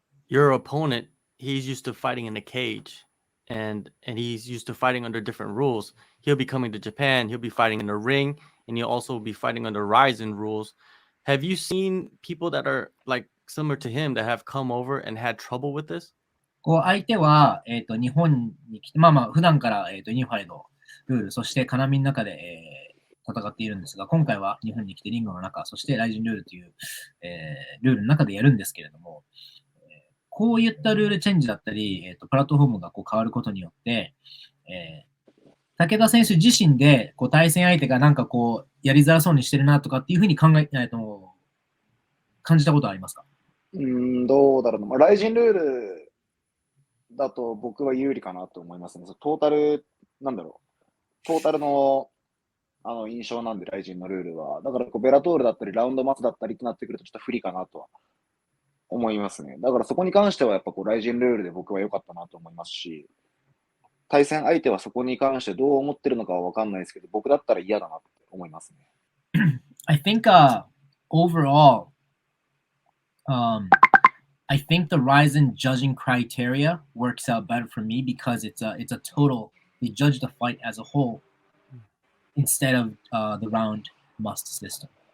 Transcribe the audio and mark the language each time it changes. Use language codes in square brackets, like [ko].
[en] Your opponent, he's used to fighting in a cage, and he's used to fighting under different rules. He'll be coming to Japan. He'll be fighting in the ring, and he'll also be fighting under Rizin rules. Have you seen people that are like similar to him that have come over and had trouble with this? [ja] こう相手は、日本に来て、普段から、ニューファイのルール、そして金網の中で、戦っているんですが、今回は日本に来てリングの中、そしてライジンルールという、ルールの中でやるんですけれども、こういったルールチェンジだったり、プラットフォームがこう変わることによって、武田選手自身でこう対戦相手がなんかこうやりづらそうにしてるなとかっていうふうに感じたことはありますか？どうだろうな。まあ、ライジンルールだと僕は有利かなと思いますね。トータルの印象なんで、ライジンのルールは。だからこうベラトールだったり、ラウンドマスだったりってなってくるとちょっと不利かなとは思いますね。だからそこに関してはやっぱこうライジンルールで僕は良かったなと思いますし、対戦相手はそこに関してどう思ってるのかは分かんないですけど、僕だったら嫌だなって思いますね。 [en] I think overall, I think the Rizin judging criteria works out better for me because it's a total. They judge the fight as a whole instead of the round must system.